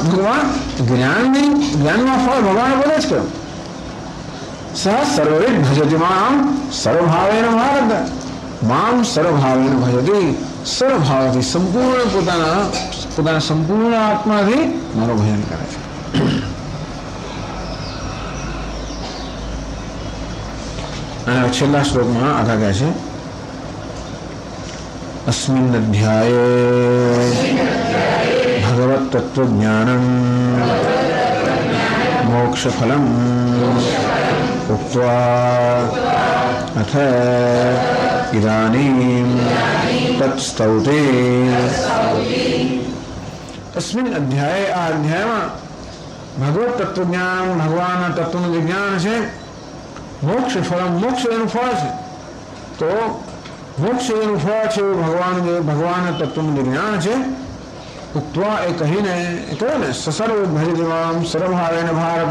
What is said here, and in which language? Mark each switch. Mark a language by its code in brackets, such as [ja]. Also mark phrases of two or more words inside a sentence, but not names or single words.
[gu] ટૂંકમાં જ્ઞાનમાં ફળ ભગવાન બોલે જ કેમ [sa] सह सर्वे भजती माम सर्वभावेन भारत माम सर्वभावेन भजती [gu] સર્વભાવથી સંપૂર્ણ પોતાના સંપૂર્ણ આત્માથી મારો ભજન કરે છે. અને છેલ્લા શ્લોકમાં આગળ કહે છે [sa] अस्मिन् अध्याये भगवत् तत्त्वज्ञानं मोक्षफलम् उक्त्वा अथ इदानीं तत्स्तौते. अस्मिन् अध्याये [gu] આ અધ્યાયમાં ભગવત તત્વજ્ઞાન ભગવાનના તત્વનું જે જ્ઞાન છે, [sa] मोक्ष फलम [gu] મોક્ષ એનું ફળ છે. તો મોક્ષ એનું ફળ છે ભગવાનના તત્વનું જે જ્ઞાન છે. ઉક્ત્વા એ કહીને કહ્યું ને [sa] ससर्व भजितमाम सर्वभावेन भारत.